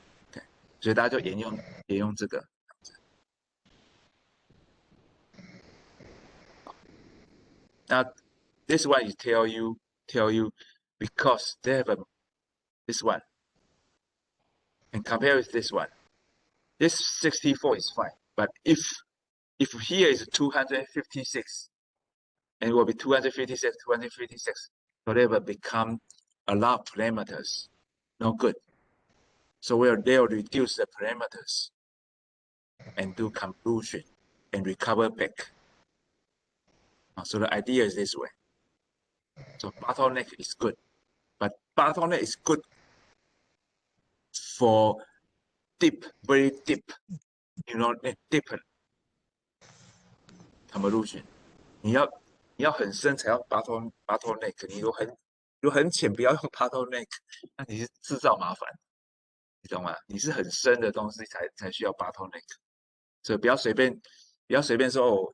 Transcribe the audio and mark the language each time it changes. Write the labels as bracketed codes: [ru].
[zh] OK， 所以大家就沿用这个。 [en] 那 this one is tell you because they have this one and compare with this one. This 64 is fine, but if here is 256 and it will be 256, so they will become a lot of parameters, no good. So they'll reduce the parameters and do convolution and recover back. So the idea is this way. So bottleneck is good, but bottleneck is good for very deep, deep convolution. [zh] 你要很深才要 bottleneck， 你如果很浅不要用 bottleneck， 那你是制造麻烦，你懂吗？你是很深的东西才需要 bottleneck， 所以不要随便说哦。